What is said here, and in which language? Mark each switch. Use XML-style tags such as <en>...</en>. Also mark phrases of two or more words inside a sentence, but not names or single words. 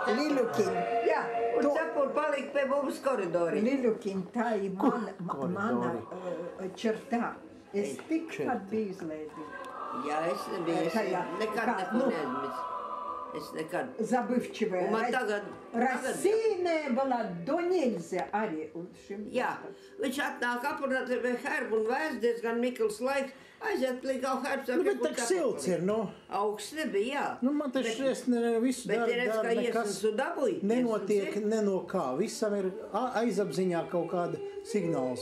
<lv>Liļukiņ. Jā, un cepuri palika pie mums koridori. Liļukiņ, tā ir mana čertā. Es tikpat biju izlaidīga. Jā, es nebiju, es nekad neko neaizmirstu. Es nekad.</lv> <ru>Забывчивая.</ru> <lv>Un man tagad...</lv> <ru>Рассеянная была до нельзя arī.</ru> <lv>Jā, viņš atnāk aprunāt ar Herbu un vēst diezgan mikls laiks. Aiziet līdz kaut Herbs. Nu, bet tak silts ir, nu. Augsts nebija, jā. Nu, man taču es visu bet ir redz, ka iesnas un dabūj. Nenotiek, ne no kā. Visam ir aizapziņā kaut kāda signāls.</lv>